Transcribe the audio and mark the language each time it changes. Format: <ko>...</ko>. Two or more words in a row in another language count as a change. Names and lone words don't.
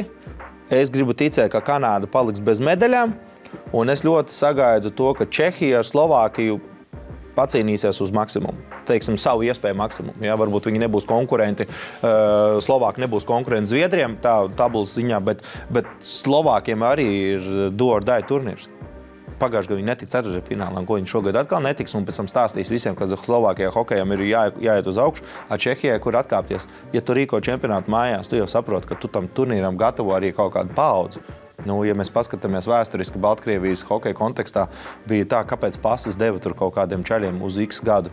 <lv>Es gribu ticēt, ka Kanāda paliks bez medaļām. Un es ļoti sagaidu to, ka Čehija ar Slovākiju pacīnīsies uz maksimumu. Teiksim, savu iespēju maksimumu. Ja? Varbūt viņi nebūs konkurenti. Slovāki nebūs konkurenti Zviedriem, tā tabulas ziņā, bet Slovākiem arī ir</lv> <en>do or die</en> <lv>turnīrs. Pagājušajā gadā viņi netic ceturtajā finālā, ko viņi šogad atkal netiks, un pēc tam stāstīs visiem, ka Slovākijā hokejam ir jāiet uz augšu, a Čehijai, kur atkāpties. Ja tu rīko čempionātu mājās, tu jau saproti, ka tu tam turnīram gatavo arī kaut kādu paudzi. Nu, ja mēs paskatāmies vēsturiski Baltkrievijas hokeja kontekstā, bija tā, kāpēc pases deva tur kaut kādiem čaļiem uz X gadu.</lv>